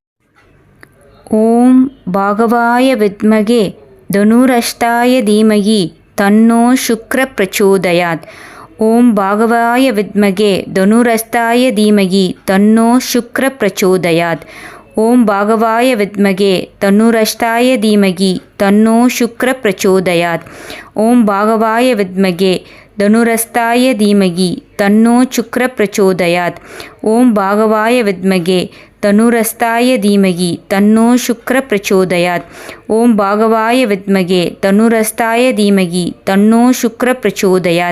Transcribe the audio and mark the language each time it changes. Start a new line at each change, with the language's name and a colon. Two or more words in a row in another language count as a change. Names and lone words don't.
Sanskrit: ओम् भार्गवाय विद्महे धनुर्हस्ताय धीमहि तन्नो शुक्र प्रचोदयात्. ओम् भार्गवाय विद्महे धनुर्हस्ताय धीमहि तन्नो शुक्र प्रचोदयात्. ओम् भार्गवाय विद्महे धनुर्हस्ताय धीमहि तन्नो शुक्र प्रचोदयात्. ओम् भार्गवाय विद्महे धनुरस्ताय धीमहि तन्नो शुक्रः प्रचोदयात्। ओम भागवाय विद्महे धनुरस्ताय धीमहि तन्नो शुक्रः प्रचोदयात्। ओम भागवाय विद्महे धनुरस्ताय धीमहि तन्नो शुक्रः प्रचोदयात्।